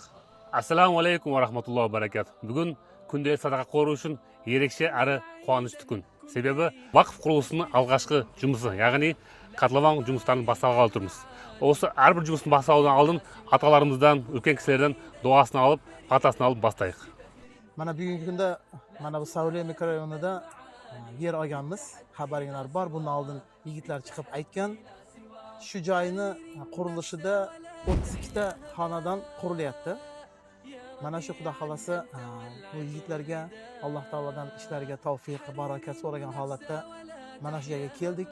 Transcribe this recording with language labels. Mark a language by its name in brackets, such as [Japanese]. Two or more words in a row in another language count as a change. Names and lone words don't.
[Arabic] السلام عليكم ورحمة الله وبركاته. [Kazakh] Бүгін күнделікті садақа қоры үшін ерекше әрі қуанышты күн. Себебі вақф құрылысының алғашқы жұмысы, яғни котлован жұмыстарын бастағалы тұрмыз. Осы әрбір жұмыстың басталудан алдын аталарымыздан, үлкен кісілерден дуасын алып, батасын алып бастайық. [Uzbek] Mana bugungi kunda mana bu Savliya mikrorayonida yer olganmiz. Xabaringlar bor. Bundan oldin yigitlar chiqib aytgan. Shu joyni qurilishida 32 ta xonadon qurilyapti. Mana shu Xudo xolasa bu yigitlarga Alloh taolodan ishlariga tavfiq, barokat so'ragan holatda mana shu yerga keldik.